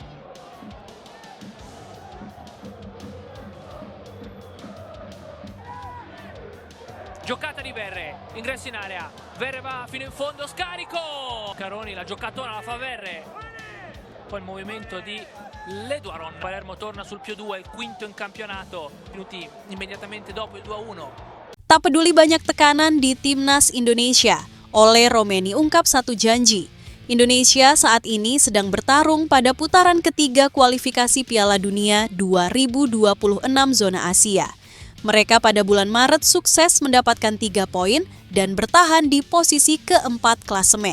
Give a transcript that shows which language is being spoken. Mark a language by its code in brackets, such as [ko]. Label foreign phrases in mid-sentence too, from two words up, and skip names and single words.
[it] Giocata di Verre, ingresso in area, Verre va fino in fondo, scarico! Caroni la giocatona la fa Verre, poi il movimento di Leduaron. Palermo torna sul +2, il quinto in campionato, minuti immediatamente dopo il 2-1. [id] Tak peduli banyak tekanan di Timnas Indonesia, Ole Romeni ungkap satu janji. Indonesia saat ini sedang bertarung pada putaran ketiga kualifikasi Piala Dunia 2026 zona Asia. Mereka pada bulan Maret sukses mendapatkan 3 poin dan bertahan di posisi keempat klasemen.